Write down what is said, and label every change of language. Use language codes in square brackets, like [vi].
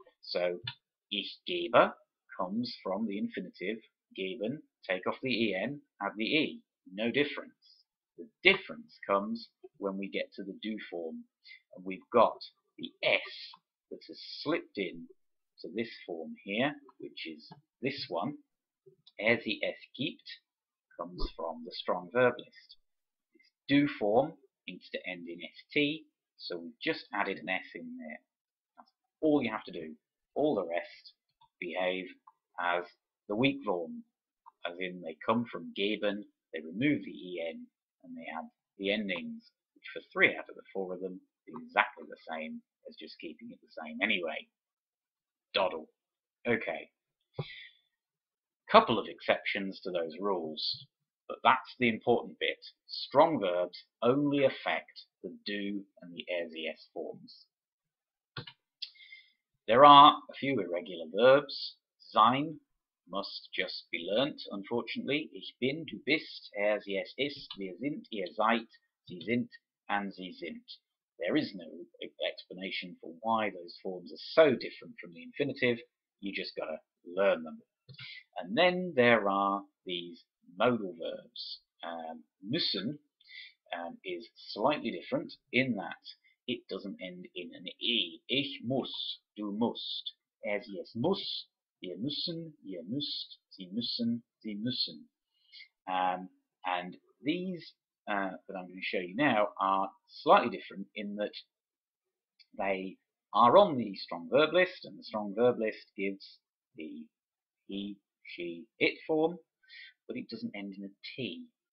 [en] So [de] ich gebe [en] comes from the infinitive geben, take off the en, add the e. No difference. The difference comes when we get to the do form, and we've got the s that has slipped in to this form here, which is this one. [de] Er sie es gibt [en] comes from the strong verb list. This do form needs to end in st, so we've just added an s in there. That's all you have to do. All the rest behave as the weak form, as in they come from geben, they remove the en, and they add the endings, which for 3 out of the 4 of them is exactly the same as just keeping it the same anyway. Doddle. Okay. Couple of exceptions to those rules, but that's the important bit. Strong verbs only affect the do and the er sie es forms. There are a few irregular verbs. Sein must just be learnt, unfortunately. [de] Ich bin, du bist, er sie es ist, wir sind, ihr seid, sie sind, [en] and [de] sie sind. [en] There is no explanation for why those forms are so different from the infinitive. You just got to learn them. And then there are these modal verbs. Müssen is slightly different in that it doesn't end in an e. [de] Ich muss, du musst, er sie es muss, wir müssen, ihr müsst, sie müssen, sie müssen. [en] And these that I'm going to show you now are slightly different in that they are on the strong verb list, and the strong verb list gives the he, she, it form, but it doesn't end in a T.